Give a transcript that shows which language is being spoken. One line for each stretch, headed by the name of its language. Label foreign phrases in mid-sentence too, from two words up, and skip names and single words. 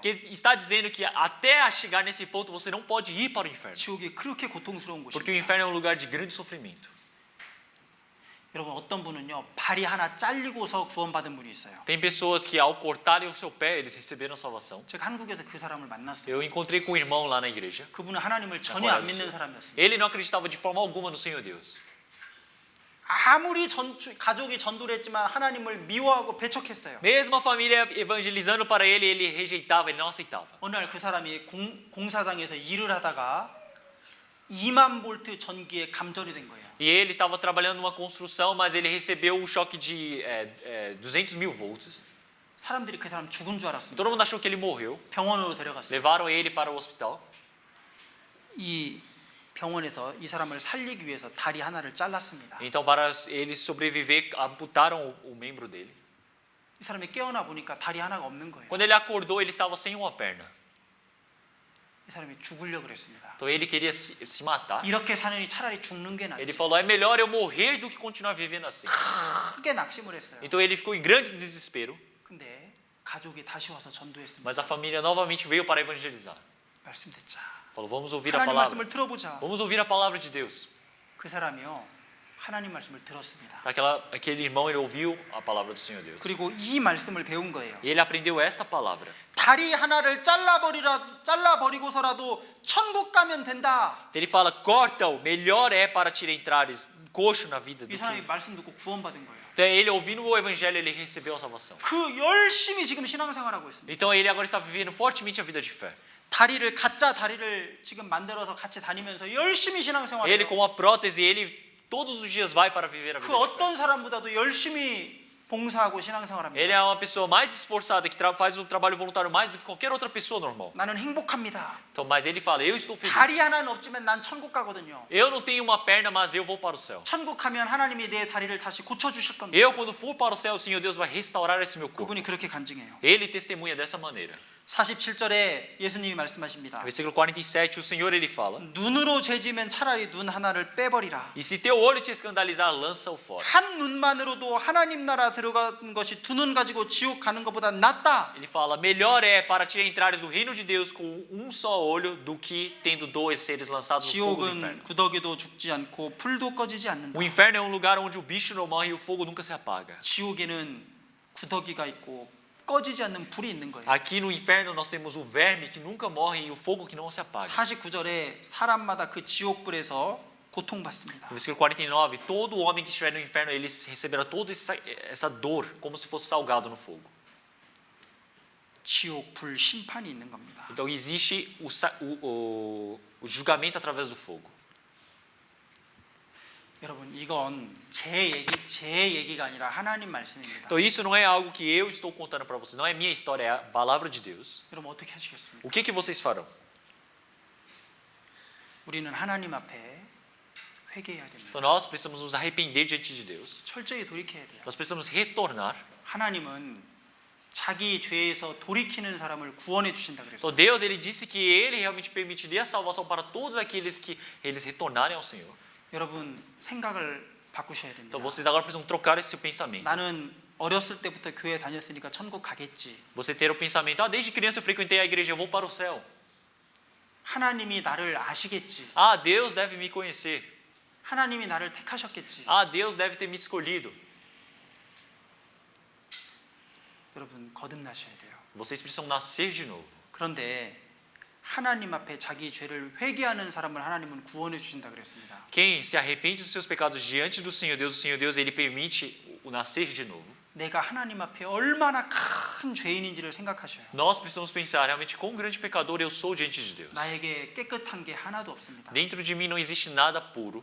Portuguese: Que está dizendo que até a chegar nesse ponto você não pode ir para o inferno.
Korean: 지옥이 그렇게 고통스러운
Portuguese: Porque o
Korean: 곳입니다.
Portuguese: inferno é um lugar de grande sofrimento.
Korean: 여러분 어떤 분은요 발이 하나 잘리고서 구원받은 분이 있어요.
Portuguese: Tem pessoas que ao cortarem o seu pé, eles receberam salvação.
Korean: 제가 한국에서 그 사람을 만났어요.
Portuguese: Eu encontrei com um irmão lá na igreja.
Korean: 그분은 하나님을 전혀 안 믿는 사람이었습니다.
Portuguese: Ele não acreditava de forma alguma no Senhor Deus.
Korean: 아무리 가족이 전도를 했지만 하나님을 미워하고 배척했어요.
Portuguese: Mesmo a família evangelizando para ele, ele rejeitava, ele não aceitava.
Korean: 어느 날 그 사람이 공사장에서 일을 하다가 2만 볼트 전기에 감전이 된 거예요.
Portuguese: E ele estava trabalhando numa construção, mas ele recebeu um choque de 200.000 volts.
Korean: 사람들이 그 사람 죽은 줄 알았습니다.
Portuguese: Todo mundo achou que ele morreu.
Korean: 병원으로 데려갔어요.
Portuguese: Levaram ele para o hospital.
Korean: 이 병원에서 이 사람을 살리기 위해서 다리 하나를 잘랐습니다.
Portuguese: Então, para ele sobreviver, amputaram o membro dele.
Korean: 이 사람이 깨어나 보니까 다리 하나가 없는 거예요.
Portuguese: Quando ele acordou, ele estava sem uma perna.
Korean: 이 사람이 죽으려고 그랬습니다.
Portuguese: Então, ele queria se matar.
Korean: 이렇게 사느니 차라리 죽는 게
Portuguese: Ele
Korean: 낫지.
Portuguese: falou, é melhor eu morrer do que continuar vivendo assim.
Korean: 크게 낙심을 했어요.
Portuguese: Então, ele ficou em grande desespero.
Korean: 근데 가족이 다시 와서 전도했습니다.
Portuguese: Mas a família novamente veio para evangelizar.
Korean: 말씀 듣자.
Portuguese: Falou, vamos ouvir a
Korean: 하나님
Portuguese: palavra.
Korean: 말씀을 들어보자.
Portuguese: Vamos ouvir a palavra de Deus.
Korean: 그 사람이요 하나님 말씀을 들었습니다.
Portuguese: Aquele irmão, ele ouviu a palavra do Senhor Deus.
Korean: 그리고 이 말씀을 배운 거예요.
Portuguese: E ele aprendeu esta palavra.
Korean: 다리 하나를 잘라버리고서라도 천국 가면 된다.
Portuguese: Ele fala, corta-o, melhor é para te entrares coxo na vida do
Korean: 이 사람이
Portuguese: que...
Korean: 말씀 듣고 구원받은 거예요.
Portuguese: Então, ele ouvindo o evangelho, ele recebeu a salvação.
Korean: 그 열심히 지금 신앙생활하고 있습니다.
Portuguese: Então, ele agora está vivendo fortemente a vida de fé.
Korean: 다리를 가짜 다리를 지금 만들어서 같이 다니면서 열심히
Portuguese: Ele
Korean: 신앙생활해요.
Portuguese: com a prótese, ele todos os dias vai para viver a
Korean: 그
Portuguese: vida de fé.
Korean: 어떤 사람보다도 열심히 봉사하고 신앙생활합니다.
Portuguese: Ele é uma pessoa mais esforçada, que faz um trabalho voluntário mais do que qualquer outra pessoa normal.
Korean: 나는 행복합니다.
Portuguese: Então, mas ele fala, eu estou feliz.
Korean: 다리 하나는 없지만 난 천국 가거든요.
Portuguese: Eu não tenho uma perna, mas eu vou para o céu.
Korean: 천국 가면 하나님이 내 다리를 다시 고쳐주실 겁니다.
Portuguese: Eu, quando for para o céu, o Senhor Deus vai restaurar esse meu corpo.
Korean: 그분이 그렇게 간증해요.
Portuguese: Ele testemunha dessa maneira.
Korean: 47절에 예수님이 말씀하십니다.
Portuguese: Versículo 47, o Senhor ele fala:
Korean: 눈으로 죄지면 차라리 눈 하나를 빼버리라.
Portuguese: E se teu olho te escandalizar, lança-o fora.
Korean: 한 눈만으로도 하나님 나라 들어간 것이 두 눈 가지고 지옥 가는 것보다 낫다.
Portuguese: Ele fala: melhor é para te entrares no reino de Deus com um só olho do que tendo dois seres lançados no fogo do
Korean: 지옥은
Portuguese: inferno.
Korean: 구더기도 죽지 않고 불도 꺼지지 않는다.
Portuguese: O inferno é um lugar onde o bicho não morre e o fogo nunca se apaga.
Korean: 지옥에는 구더기가 있고 꺼지지 않는 불이 있는 거예요.
Portuguese: Aqui no inferno nós temos o verme que nunca morre e o fogo que não se apaga.
Korean: 49절에 사람마다 그 지옥불에서 고통받습니다.
Portuguese: No versículo 49, todo homem que estiver no inferno, eles receberá toda essa dor, como se fosse salgado no fogo.
Korean: 지옥불 심판이 있는 겁니다.
Portuguese: Então existe o julgamento através do fogo.
Korean: 여러분 이건 제 얘기가 아니라 하나님 말씀입니다.
Portuguese: Então isso não é algo que eu estou contando para vocês, não é minha história, é a palavra de Deus.
Korean: 여러분 어떻게 하시겠습니까?
Portuguese: O que vocês farão?
Korean: 우리는 하나님 앞에 회개해야 됩니다.
Portuguese: Então nós precisamos nos arrepender diante de Deus.
Korean: 철저히 돌이켜야 돼요.
Portuguese: Nós precisamos retornar.
Korean: 하나님은 자기 죄에서 돌이키는 사람을 구원해 주신다
Portuguese: Então
Korean: 그랬어요.
Portuguese: Deus ele disse que ele realmente permitiria a salvação para todos aqueles que eles retornarem ao Senhor.
Korean: 여러분 생각을 바꾸셔야 됩니다.
Portuguese: Então vocês agora precisam trocar esse pensamento.
Korean: 나는 어렸을 때부터 교회 다녔으니까 천국 가겠지.
Portuguese: Você ter o pensamento, desde criança eu frequentei a igreja, eu vou para o céu.
Korean: 하나님이 나를 아시겠지.
Portuguese: Deus deve me conhecer.
Korean: 하나님이 나를 택하셨겠지.
Portuguese: Deus deve ter me escolhido.
Korean: 여러분 거듭나셔야 돼요.
Portuguese: Vocês precisam nascer de novo.
Korean: 그런데 하나님 앞에 자기 죄를 회개하는 사람을 하나님은 구원해 주신다 그랬습니다.
Portuguese: Quem se arrepende dos seus pecados diante do Senhor Deus, ele permite o nascer de novo.
Korean: 내가 하나님 앞에 얼마나 큰 죄인인지를 생각하셔요.
Portuguese: Nós precisamos pensar realmente quão grande pecador eu sou diante de Deus.
Korean: 나에게 깨끗한 게 하나도 없습니다.
Portuguese: Dentro de mim não existe nada puro.